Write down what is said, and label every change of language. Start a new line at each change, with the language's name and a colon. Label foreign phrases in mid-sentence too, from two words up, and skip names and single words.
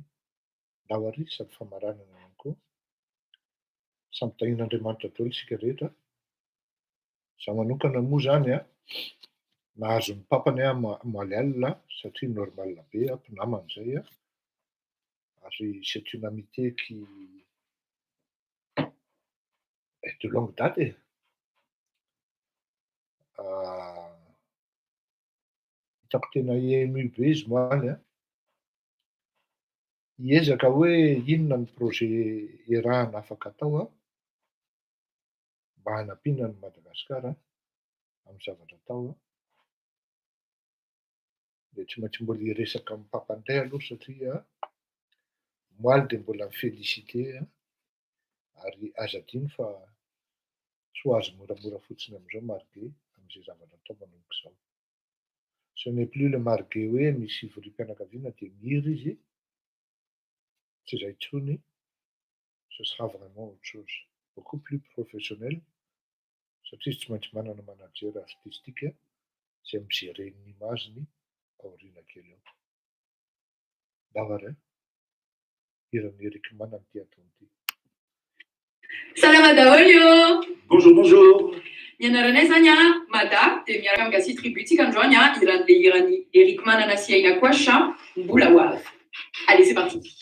Malagasy: Ndao ary sady famaranana ihany koa. Samy tahin'Andriamanitra daholo isika rehetra. Zaho manokana moa zany nahazo ny papany amaly alina satria normal be mpinamana zay ary
French: c'est une amitié qui est de longue date.
Malagasy: Hitako tena ému be izy moaly hiezaka hoe inona ny projet iarahana afaka atao mba hanampiana ny Madagasikara amin'ny zavatra atao dia tsy maintsy mbola hiresaka amin'ny papandray aloha satria moaly dia mbola mifélicité ary aza adino fa tsy ho azo moramora fotsiny amin'izao Margué amin'izay zavatra atao manomboka izao.
French: Ce n'est plus le
Malagasy: Margué hoe misy voriam-pianakaviana dia mihiry izy, tsy izay intsony,
French: ce sera vraiment autre chose, beaucoup plus professionnel,
Malagasy: satria izy tsy maintsy manana
French: manager artistique
Malagasy: izay migerer ny imageny aoriana kely eo. Ndao ary hiran'ny Eric Mana ny ty atony ty. Salama daholo!
French: Bonjour, bonjour.
Malagasy: Nianaranay zany Mada dia miaraka amin'ny Gasi Tributique androany iran'le iran'ny Eric Manana sy Aina Kwasha mbola ho avy.
French: Allez, c'est parti.